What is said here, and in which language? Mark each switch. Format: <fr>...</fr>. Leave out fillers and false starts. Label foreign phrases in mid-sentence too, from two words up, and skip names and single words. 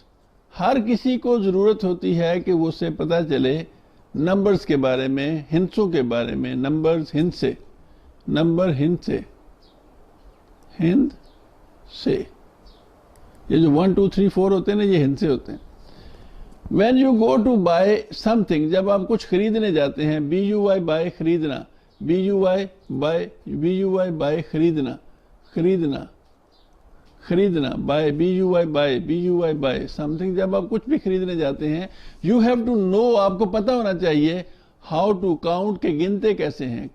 <hi>हर किसी को ज़रूरत होती है कि वो उससे पता चले नंबर्स के बारे में, हिंसों के बारे में। नंबर्स हिंद से, नंबर हिंद से, हिंद से। ये जो 1 2 3 4 होते हैं ना, ये हिंद से होते हैं।</hi> <en>When you go to buy something,</en> <hi>जब आप कुछ खरीदने जाते हैं,</hi> <en>BUY buy</en> <hi>खरीदना,</hi> <en>BUY buy</en> <hi>खरीदना, खरीदना, खरीदना,</hi> <en>buy BUY buy something.</en> <hi>जब आप कुछ भी खरीदने जाते हैं,</hi> <en>you have to know,</en> <hi>आपको पता होना चाहिए,</hi> <en>how to count,</en> <hi>के गिनते कैसे हैं।</hi>